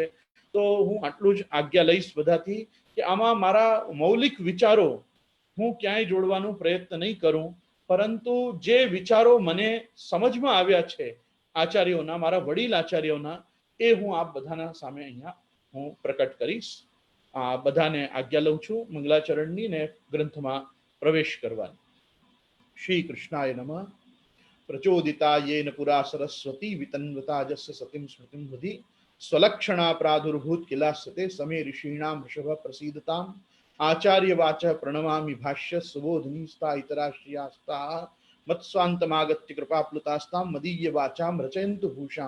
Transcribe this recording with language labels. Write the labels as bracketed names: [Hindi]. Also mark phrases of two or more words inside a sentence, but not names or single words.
[Gujarati] તો હું આટલું જ આજ્ઞા લઈશ બધાથી કે આમાં મારા મૌલિક વિચારો હું ક્યાંય જોડવાનો પ્રયત્ન નહીં કરું, પરંતુ જે વિચારો મને સમજમાં આવ્યા છે આચાર્યોના, મારા વડીલ આચાર્યોના, એ હું આપ બધાના સામે અહીંયા હું પ્રકટ કરીશ. આ બધાને આજ્ઞા લઉં છું મંગલાચરણની ને ગ્રંથમાં પ્રવેશ કરવાની. [Sanskrit] શ્રી કૃષ્ણાય નમઃ. પ્રચોદિતા येन पुरा सरस्वती वितन्वता जस्य सतिं स्मृतिं हृदि स्वलक्षणा प्रादुर्भूत किलास्यते समे ऋषीणां वृषभ प्रसीदताम् आचार्य वाचः प्रणमामि भाष्य सुबोधनीस्ता इतराश्रियास्ताः मत्स्वान्तमागत्य कृपाप्लुतास्तां मदीय वाचां रचयन्तु भूषां.